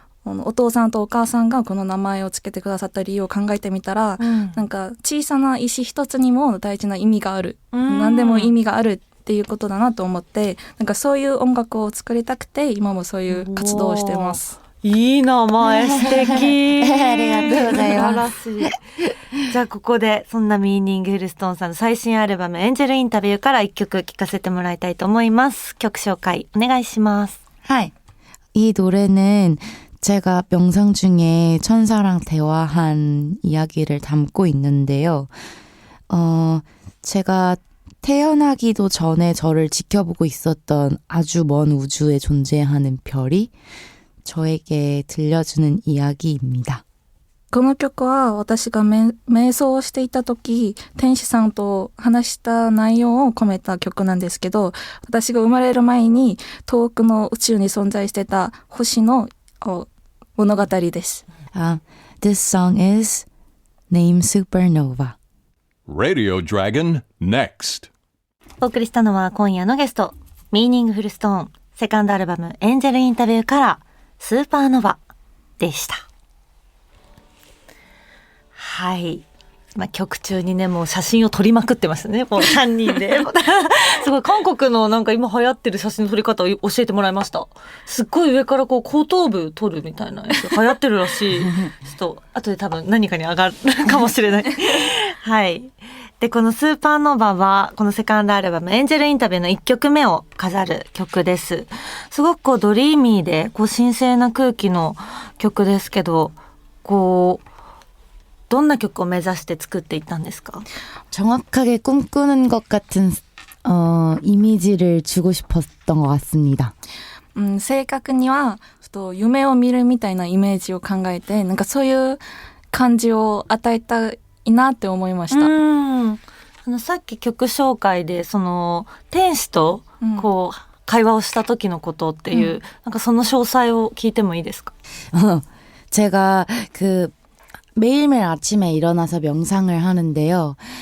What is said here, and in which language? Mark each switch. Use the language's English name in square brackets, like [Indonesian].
[Japanese] お父さんとお母さんがこの名前をつけてくださった理由を考えてみたら、なんか小さな石一つにも大事な意味がある、何でも意味があるっていうことだなと思って、なんかそういう音楽を作りたくて今もそういう活動をしてます。いい名前、素敵ありがとうございます。素晴らしい。じゃあここでそんなミーニングフルストーンさんの最新アルバムエンジェルインタビューから一曲聴かせてもらいたいと思います。曲紹介お願いします。はい。 [Korean] 이 노래는 제가 명상 중에 천사랑 대화한 이야기를 담고 있는데요. 제가 태어나기도 전에 저를 지켜보고 있었던 아주 먼 우주에 존재하는 별이 저에게 들려주는 이야기입니다. [Japanese] この曲は私が瞑想をしていた時、天使さんと話した内容を込めた曲なんですけど、私が生まれる前に遠くの宇宙に存在してた星の物語です。 [English] This song is named Supernova. Radio Dragon Next. [Japanese] お送りしたのは今夜のゲスト、ミーニングフルストーンセカンドアルバムエンジェルインタビューからスーパーノヴァでした。はい。曲中にね、もう写真を撮りまくってましたね。もう3人で。すごい、韓国のなんか今流行ってる写真の撮り方を教えてもらいました。すっごい上からこう後頭部撮るみたいなやつ流行ってるらしい。ちょっと、後で多分何かに上がるかもしれない。はい。で、このスーパーノヴァは、このセカンドアルバムエンジェルインタビューの1曲目を飾る曲です。すごくこうドリーミーで、こう神聖な空気の曲ですけど、こう、どんな曲を目指して作っていったんですか？ [Korean] 정확하게 꿈꾸는 것 같은 이미지를 주고 싶었던 것 같습니다. [Japanese] 正確にはちょっと夢を見るみたいなイメージを考えて、なんかそういう感じを与えたいなって思いました。さっき曲紹介でその天使とこう会話をした時のことっていう、なんかその詳細を聞いてもいいですか？ [Korean] 제가 매일매일 아침에 일어나서 명상을 하는데요.